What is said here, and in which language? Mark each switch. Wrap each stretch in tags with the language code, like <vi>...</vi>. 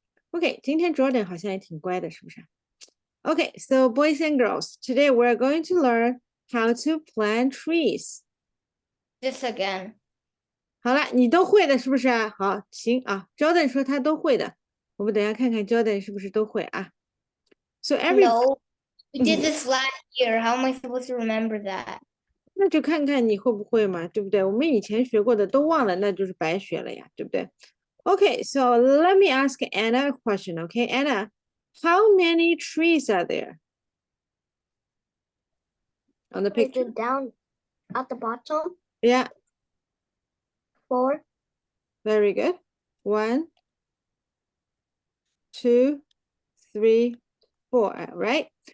<en>Okay,</en> <zh>今天 Jordan 好像也挺乖的，是不是？</zh> <en>Okay, so boys and girls, today we're going to learn how to plant trees. This again.</en> <zh>好了，你都会的，是不是啊？好，行啊。Jordan 说他都会的，我们等一下看看 Jordan 是不是都会啊。</zh> <en>So every No, we did this last year. How am I supposed to remember that?</en> <zh>那就看看你会不会嘛，对不对？我们以前学过的都忘了，那就是白学了呀，对不对？</zh> <en>Okay, so let me ask Anna a question. Okay, Anna, how many trees are there on the Is picture? it down at the bottom? Yeah, 4. very good. 1, 2, 3, 4, right?</en>